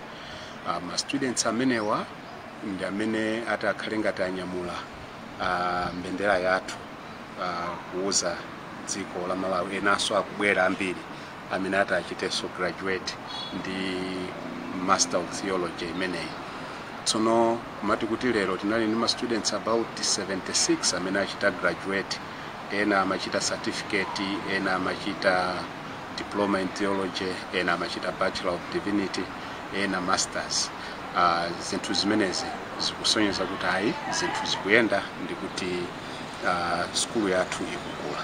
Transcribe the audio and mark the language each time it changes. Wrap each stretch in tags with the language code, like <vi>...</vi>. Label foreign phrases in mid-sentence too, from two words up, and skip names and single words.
<ny>Ma students amenewa ndi amene atakhale ngati anyamula mbendera yathu kuuza dziko la Malawi enanso akubwera ambiri amene atachiteso graduate ndi</ny> <en>Master of Theology</en> <ny>imeneyi. Tsono mati kuti lero tinali ndi ma</ny> <en>students about</en> <ny>76 amene achita graduate, ena amachita certificate, ena amachita</ny> <en>diploma in theology,</en> <ny>ena amachita</ny> <en>Bachelor of Divinity,</en> <ny>ena masters. Zinthu zimenezi zikusonyeza kuti ayi zinthu zikuyenda ndi kuti skulu yathu ikukula.</ny>